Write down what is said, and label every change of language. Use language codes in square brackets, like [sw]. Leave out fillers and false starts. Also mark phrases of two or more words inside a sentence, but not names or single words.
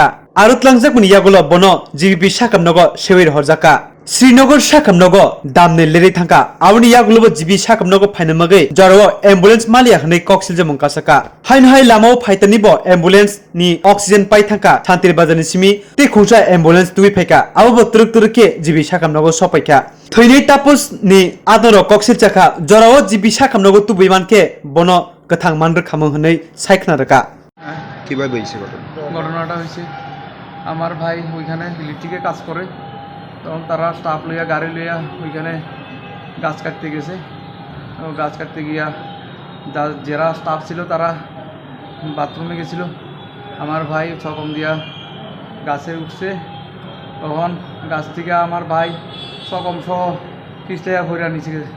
[trp] arut langjakmuni yagulo bono GBP sakam nogo sewir horjaka Srinagar sakam nogo damne leri thangka awni yagulo GB sakam nogo phainamagai jaro ambulance malia hnei koksilje mungkasaka hainhai lamao phaitani bo ambulance ni oxygen pai thangka santir bajani simi te khungsa ambulance tui phaika abo turuk turuke GB sakam nogo sopaika theinei tapos ni adoro koksil chaka jaro GB sakam nogo tu bimanke bono kathang manr khamung hnei saikna raka [bn] কিভাবে হয়েছে ঘটনাটা হয়েছে আমার ভাই ওইখানে ইলেকট্রিকে কাজ করে তখন তারা স্টাফ লইয়া গাড়ি লইয়া ওইখানে গাছ কাটতে গেছে গাছ কাটতে গিয়া যারা স্টাফ ছিল তারা বাথরুমে গেছিল আমার ভাই ছকম দিয়া গাছে উঠছে তখন গাছ থেকে আমার ভাই ছকম সহ পিছলে হইরা নিচে